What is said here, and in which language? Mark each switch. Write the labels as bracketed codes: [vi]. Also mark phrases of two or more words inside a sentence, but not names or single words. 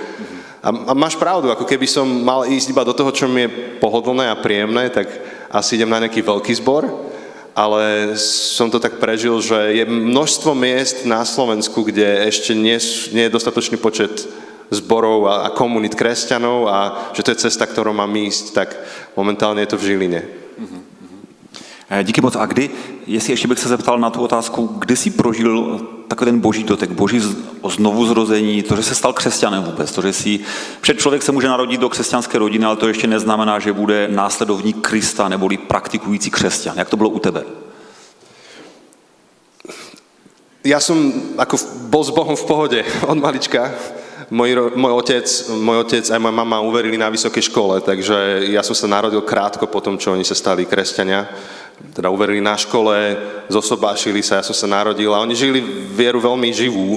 [sk] A máš pravdu, ako keby som mal ísť iba do toho, čo mi je pohodlné a príjemné, tak asi idem na nejaký veľký zbor, ale som to tak prežil, že je množstvo miest na Slovensku, kde ešte nie je dostatočný počet zborov a komunít kresťanov a že to je cesta, ktorou mám ísť, tak momentálne je to v Žiline. [cs] Díky moc. A kdy, jestli ještě bych se zeptal na tu otázku, kdy jsi prožil takový ten boží dotek, boží znovuzrození, to, že se stal křesťanem vůbec, to, že si... Před člověk se může narodit do křesťanské rodiny, ale to ještě neznamená, že bude následovník Krista neboli praktikující křesťan. Jak to bylo u tebe? [sk] Ja som ako bol s Bohom v pohode od malička. Môj otec aj moja mama uverili na vysokej škole, takže ja som sa narodil krátko po tom, čo oni sa stali kresťania. Teda uverili na škole, zosobášili sa, ja som sa narodil a oni žili vieru veľmi živú.